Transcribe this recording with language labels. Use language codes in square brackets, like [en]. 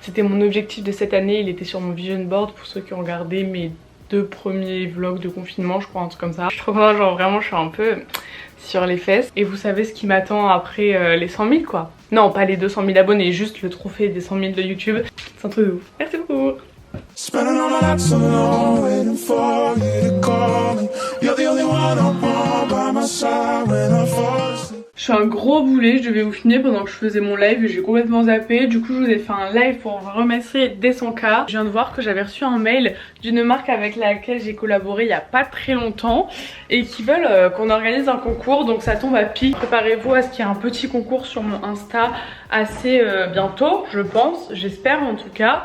[fr] C'était mon objectif de cette année, il était sur mon vision board pour ceux qui ont regardé mes 2 premiers vlogs de confinement je crois, un truc comme ça. Je suis trop contente, genre vraiment je suis un peu sur les fesses. Et vous savez ce qui m'attend après les 100 000 quoi. Non pas les 200 000 abonnés, juste le trophée des 100 000 de YouTube. C'est un truc de ouf. Merci beaucoup. [en] Spending all my nights alone, waiting for you to call me. You're the only one I want by my side when I fall asleep. [fr] Je suis un gros boulet, je devais vous filmer pendant que je faisais mon live et j'ai complètement zappé. Du coup je vous ai fait un live pour vous remercier dès son cas. Je viens de voir que j'avais reçu un mail d'une marque avec laquelle j'ai collaboré il y a pas très longtemps et qui veulent qu'on organise un concours, donc ça tombe à pic. Préparez-vous à ce qu'il y ait un petit concours sur mon Insta assez bientôt, je pense, j'espère en tout cas.